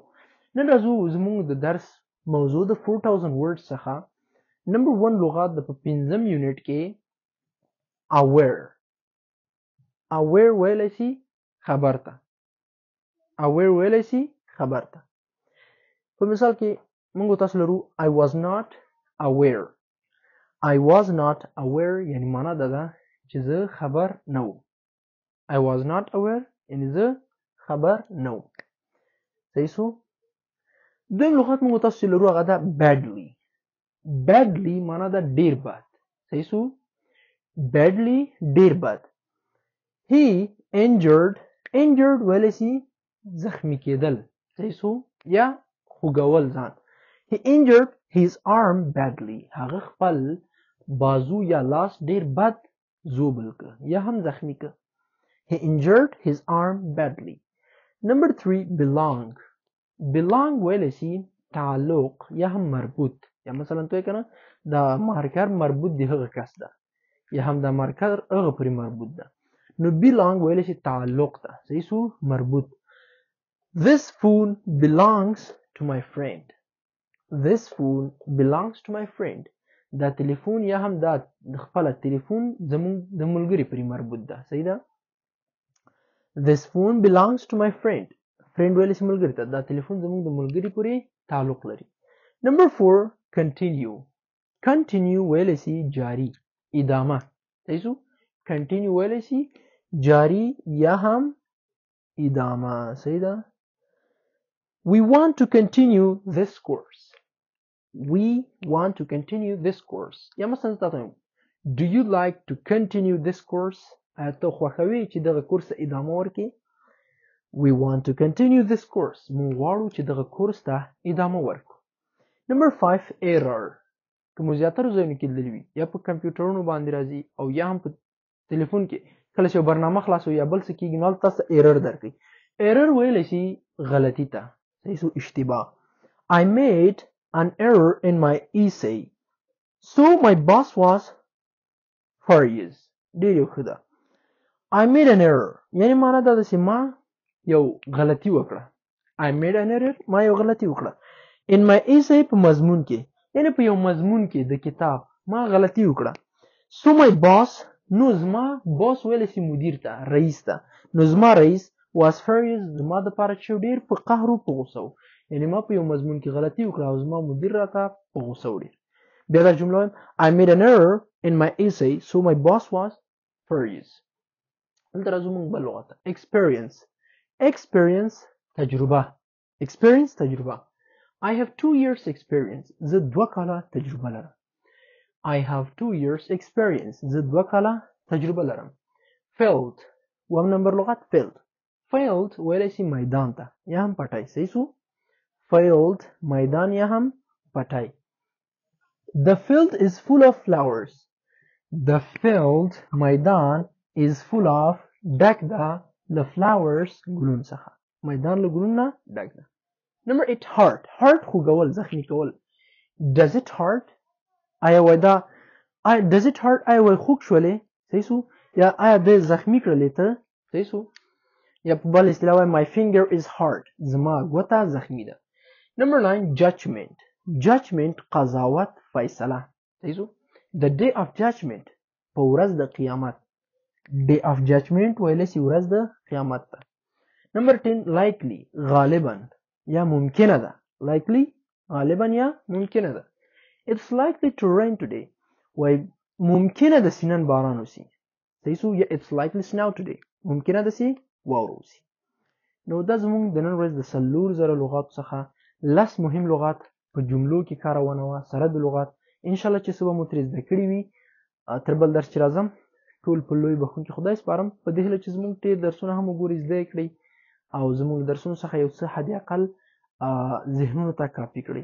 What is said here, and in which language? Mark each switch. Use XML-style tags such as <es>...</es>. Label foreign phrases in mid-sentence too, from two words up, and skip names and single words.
<ps>نن راځو زموږ د درس موضوع د 4000 words څخه نمبر 1 لغات د 5م یونټ کې aware ویلی شي خبر ته. aware ویلی شي خبر ته. په مثال کې موږ تاسو لرو</ps> <en>I was not aware</en> <ps>یعنی معنا دا ده چې زه خبر نه وم.</ps> <en>I was not aware</en> <ps>یعنی زه خبر نه وم. صحیح شو؟ دویم لغت موږ تاسو لرو هغه ده badly معنا ده ډیر بد. صحیح شو؟ badly ډیر بد.</ps> <en>he injured</en> <ps>ویلی شي زخمی کېدل. صحیح شو؟ یا خوږول ځان.</ps> <en>he injured his arm badly</en> <ps>هغه خپل بازو یا لاس ډیر بد زوبل که یا هم زخمی که.</ps> <en>he injured his arm badly. Number 3 belong</en> <ps>ویلی شي تعلق یا هم مربوط. یا مثلا توی کنه دا مارکر مربوط دی هغه کس ده یا هم دا مارکر هغه پرې مربوط ده. نو belong ویلی شي تعلق ده. صحیح شو؟ مربوط.</ps> <en>this phone belongs to my friend.</en> <ps>دا تلیفون یا هم دا خپل تلیفون زمون د ملګری پرې مربوط ده. صحیح ده؟</ps> <en>this phone belongs to my friend</en> <ps>ویلی شي ملګری ته. دا تلیفون زمون د ملګری پورې تعلق لري.</ps> <en>Number 4 continue</en> <ps>ویلی شي جاری ادامه. صحیح شو؟ continue ویلی شي جاری یا هم ادامه. صحیح ده؟</ps> <en>we want to continue this course.</en> <ps>یا مثلا تاسو</ps> <en>do you like to continue this course</en> <ps>آیا ته خوښوي چې دغه کورس ادامه ورکړي.</ps> <en>we want to continue this course</en> <ps>موږ غواړو چې دغه کورس ته ادامه ورکړو. Number 5 error که مو زیاتره ځایونو کې لیدلی وي یا په کمپیوټرونو باندې راځي او یا هم په تلیفون کې کله چې برنامه خلاصو یا بل څه کېږي نو هلته تاسو error درکوي. error ویلی شي غلطي ته. صحیح شو؟ اشتباه.</ps> <en>I made an error in my essay so my boss was furious.</en> <ps>ډېر یو ښه ده.</ps> <en>I made an error</en> <ps>یعنی معنا دا ده چې ما یو غلطي وکړه.</ps> <en>I made an error</en> <ps>ما یو غلطي وکړه.</ps> <en>in my essay</en> <ps>په مضمون کې یعنی په یو مضمون کې د کتاب ما غلطي وکړه.</ps> <en>so my boss</en> <ps>نو زما boss ویلی شي مدیر ته رئیس ته. نو زما رئیس</ps> <en>was furious</en> <ps>زما دپاره چې ډېر په قهر و په غوسه و. یعنی ما په یو مضمون کې غلطي وکړه او زما مدیر راته په غوسه و ډېر. بیا دا جمله وایم</ps> <en>I made an error in my essay so my boss was furious.</en> <ps>دلته راځو موږ بل لغت ته experience تجربه.</ps> <en>I have 2 years experience</en> <ps>زه 2 کاله تجربه لرم. felt وم نمبر لغت felt ویلی شي میدان ته یا هم پټی. صحیح شو؟ felt میدان یا هم پټی.</ps> <en>the field is full of flowers.</en> <ps>میدان</ps> <en>is full of</en> <ps>ډک ده</ps> <en>the flowers</en> <ps>ګلون څخه. میدان له ګلون نه ډک ده.</ps> <en>Number 8 heart</en> <ps>خوږول زخمی کول.</ps> <en>does it hurt</en> <ps>آیا وای دا</ps> <en>does it hurt</en> <ps>آیا وای خوږ شولې. صحیح شو؟ یا آیا د زخمی کړلې ته. صحیح شو؟ یا په بل اصطلاح وای</ps> <en>my finger is hurt</en> <ps>زما ګوته زخمی ده.</ps> <en>Number 9 judgment</en> <ps>قضاوت فیصله. صحیح شو؟</ps> <en>the day of judgment</en> <ps>په ورځ د قیامت.</ps> <en>day of judgment</en> <ps>ویلی شي ورځ د قیامت ته.</ps> <en>Number 10 likely</en> <ps>غالبا یا ممکنه ده. غالبا یا ممکنه ده.</ps> <en>it's likely to rain today</en> <ps>وای ممکنه ده چې نن باران وسي. صحیح شو؟ یا</ps> <en>it's likely snow today</en> <ps>ممکنه ده چې واوره وسي. نو دا زموږ د نن ورځ د 4000 لغاتو څخه 10 مهم لغات په جملو کې کارونه وه سره د لغات. انشاءالله چې څه به مو ترې زده کړي وي. تر بل درس چې راځم ټول په لوی بخښونکي خدای سپارم. په دې هیله چې زموږ ډېر درسونه هم وګورئ زده یې کړئ او زموږ درسونو څخه یو څه حد اقل ذهنونو ته کاپي کړئ.</ps>